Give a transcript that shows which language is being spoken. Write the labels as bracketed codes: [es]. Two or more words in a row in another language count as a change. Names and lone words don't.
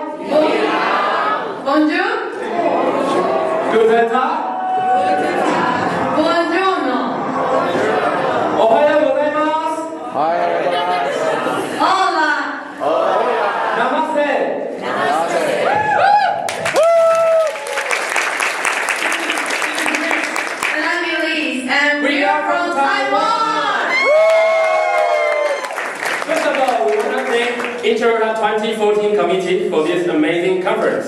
[zh] 你好。Bonjour。 [de] Guten Tag。 [it] Buongiorno。 [ja] おはようございます。おはようございます。 [es] Hola。 [hi] Namaste。 [en] And I'm Elise, and we are from Taiwan. First of all, we want to thank Interota 2014 committee for this amazing conference.